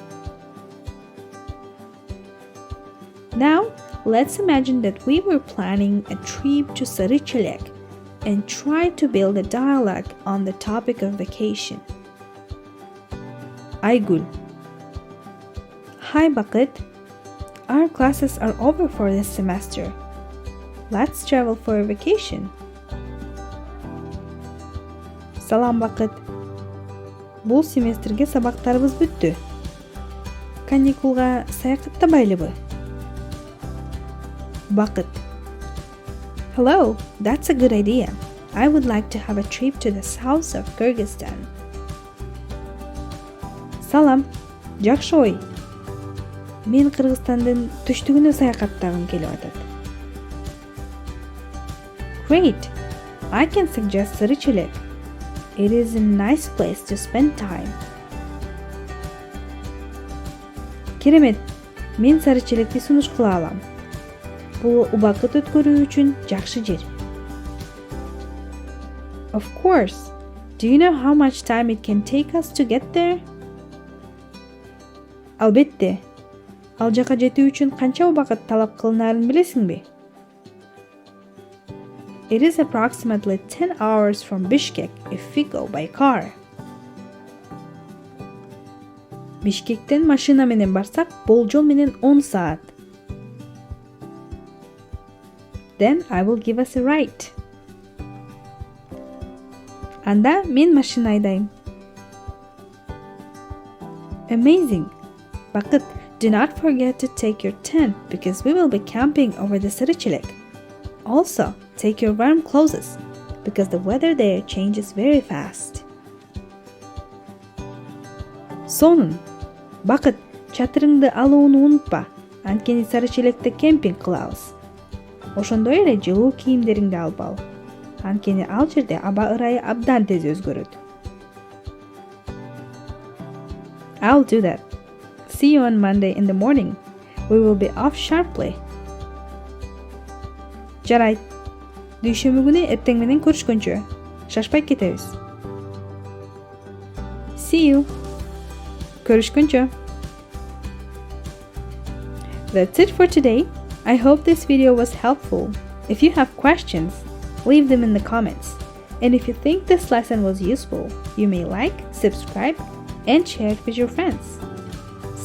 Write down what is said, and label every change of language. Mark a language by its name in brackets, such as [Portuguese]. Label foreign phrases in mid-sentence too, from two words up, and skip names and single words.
[English] Now, let's imagine that we were planning a trip to SARY-CHELEK and try to build a dialogue on the topic of vacation. Aygul: Hi Bakit, our classes are over for this semester. Let's travel for a vacation. [Kyrgyz] Салам Bakit. Бұл семестрге сабақтарыбыз бүтті. Каникулға саяхаттабайлыбы? [English] Bakit: Hello, that's a good idea. I would like to have a trip to the south of Kyrgyzstan. [Kyrgyz] Салам, жақшы ой. Мен Кыргызстандын түштүгүнө саякаттагым келип атат. [English] Great! I can suggest SARY-CHELEK. It is a nice place to spend time. [Kyrgyz] Керемет! Мен SARY-CHELEKти сунуш кыла алам. Бул убакыт өткөрүү үчүн жакшы жер. [English] Of course. Do you know how much time it can take us to get there? [Kyrgyz] Албетте. Ал жака жетүү үчүн канча убакыт талап кылынаарын билесиңби? [English] It is approximately 10 hours from Bishkek if we go by car. [Kyrgyz] Бишкектен машина менен барсак, болжол менен 10 саат. [English] Then I will give us a ride. [Kyrgyz] Анда мен машина айдайм. [English] Amazing. Bakit, do not forget to take your tent because we will be camping over the SARY-CHELEK. Also, take your warm clothes because the weather there changes very fast. [Kyrgyz] Сонун. Bakit, чатырыңды алууну унутпа. Анткени SARY-CHELEKте кемпинг кылабыз. Ошондой эле жылуу кийимдериңди алып ал. Анткени ал жерде аба ырайы абдан тез өзгөрөт. [English] I'll do that. See you on Monday in the morning. We will be off sharply. [Kyrgyz] Жарайт. Дүйшөмбү күнү эртең менен көрүшкөнчө. Шашпай кетебиз. [English] See you. Көрүшкөнчө. That's it for today. I hope this video was helpful. If you have questions, leave them in the comments. And if you think this lesson was useful, you may like, subscribe, and share it with your friends.